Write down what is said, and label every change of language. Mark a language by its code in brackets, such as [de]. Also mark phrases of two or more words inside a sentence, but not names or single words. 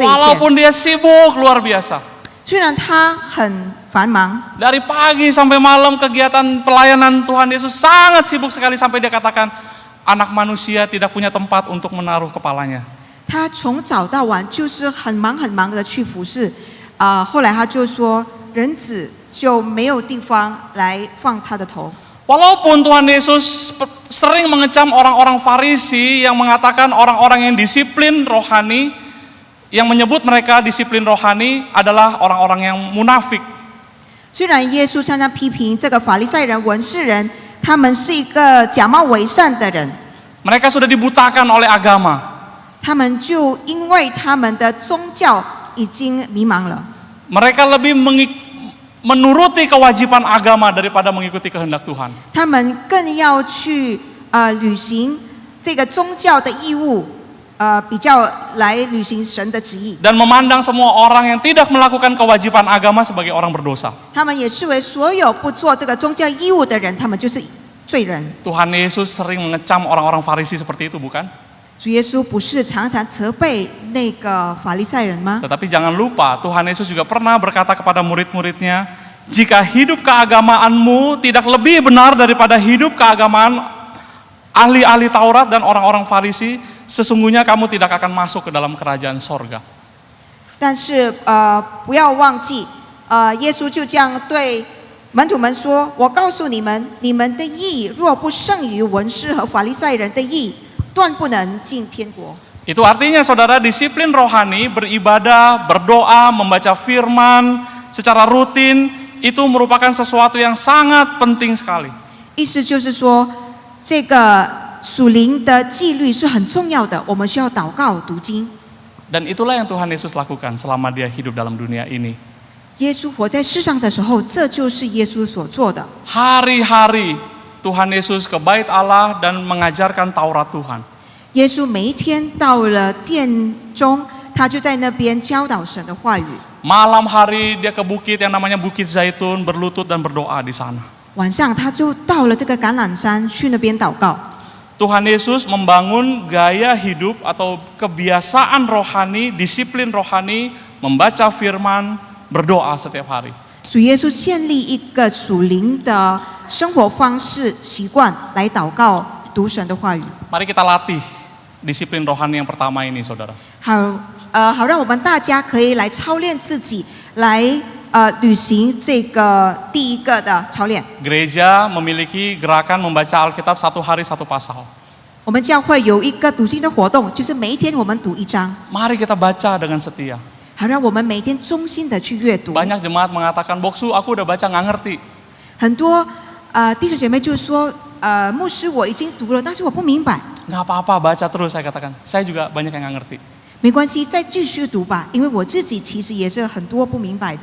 [id] Walaupun dia sibuk luar biasa. [zh] 虽然他很繁忙， [id] Dari pagi sampai malam kegiatan pelayanan Tuhan Yesus sangat sibuk sekali sampai dia katakan anak manusia tidak punya tempat untuk menaruh kepalanya. [zh] 他从早到晚就是很忙的去服侍。后来他就说，人子就没有地方来放他的头。 [id] Walaupun Tuhan Yesus sering mengecam orang-orang Farisi yang mengatakan orang-orang yang disiplin rohani, yang menyebut mereka disiplin rohani adalah orang-orang yang munafik. [zh] 虽然耶稣常常批评这个法利赛人、文士人，他们是一个假冒伪善的人， [id] Mereka sudah dibutakan oleh agama. [zh] 他们就因为他们的宗教已经迷茫了， [id] Mereka lebih menuruti kewajiban agama daripada mengikuti kehendak Tuhan. [zh] 他们更要去履行这个宗教的义务，比较来履行神的旨意。 [id] Dan memandang semua orang yang tidak melakukan kewajiban agama sebagai orang berdosa. [zh] 他们也视为所有不做这个宗教义务的人，他们就是罪人。 [id] Tuhan Yesus sering mengecam orang-orang Farisi seperti itu, bukan? [zh] 主耶稣不是常常责备那个法利赛人吗？ [id] Tetapi jangan lupa, Tuhan Yesus juga pernah berkata kepada murid-muridnya, jika hidup keagamaanmu tidak lebih benar daripada hidup keagamaan ahli-ahli Taurat dan orang-orang Farisi, sesungguhnya kamu tidak akan masuk ke dalam kerajaan sorga. [zh] 但是不要忘记，耶稣就这样对门徒们说：“我告诉你们，你们的义若不胜于文士和法利赛人的义，断不能进天国。” [id] Itu artinya saudara, disiplin rohani, beribadah, berdoa, membaca firman secara rutin, itu merupakan sesuatu yang sangat penting sekali. [zh] 意思就是说，这个属灵的纪律是很重要的，我们需要祷告、读经。 [id] Dan itulah yang Tuhan Yesus lakukan selama dia hidup dalam dunia ini. [zh] 耶稣活在世上的时候，这就是耶稣所做的。 [id] Hari-hari Tuhan Yesus ke bait Allah dan mengajarkan Taurat Tuhan. [zh] 耶稣每一天到了殿中，他就在那边教导神的话语。 [id] Malam hari dia ke bukit yang namanya Bukit Zaitun, berlutut dan berdoa di sana. [zh] 晚上他就到了这个橄榄山，去那边祷告。 [id] Tuhan Yesus membangun gaya hidup atau kebiasaan rohani, disiplin rohani, membaca firman, berdoa setiap hari. [zh] 主耶稣建立一个属灵的生活方式习惯，来祷告、读神的话语。 [id] Mari kita latih disiplin rohani yang pertama ini, saudara. [zh] 好让我们大家可以来操练自己，来履行这个第一个的操练。 [id] Gereja memiliki gerakan membaca Alkitab 1 hari 1 pasal. [zh] 我们教会有一个读经的活动，就是每一天我们读一章， [id] Mari kita baca dengan setia. [zh] 好让我们每天忠心的去阅读。 [id] Banyak jemaat mengatakan, Boksu aku udah baca nggak ngerti. [zh] 很多弟兄姐妹就说，牧师我已经读了，但是我不明白。 [id] Nggak apa-apa, baca terus saya katakan. Saya juga banyak yang nggak ngerti. [zh] 没关系，再继续读吧，因为我自己其实也是很多不明白的。